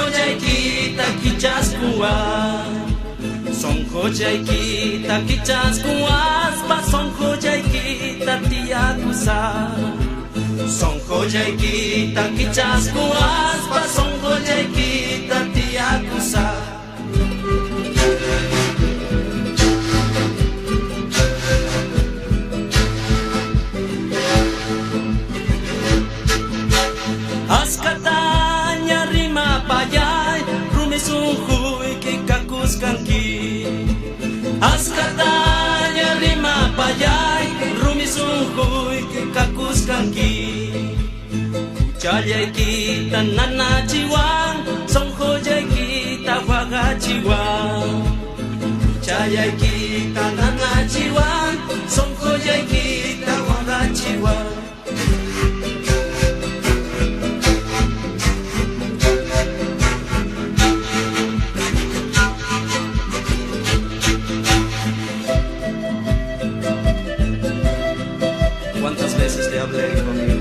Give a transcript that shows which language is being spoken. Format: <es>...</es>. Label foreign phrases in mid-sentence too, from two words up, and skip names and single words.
<qu>jai kita kichas kuai Sonko jai kita kichas kuas Pa sonko jai kita tiakusa Sonko jai kita kichas kuas Pa sonko jai kita tiakusa Askatanya rima payay Rumisunhuy kikakus kanki Askatanya rima payay Rumisunhuy kikakus kanki Kuchayay kita nanachiwan Sonjoyay kita wagachiwan Kuchayay kita nanachiwan Sonjoyay kita wagachiwan</qu> <es>¿Cuántas veces te hablé, hijo mío?</es>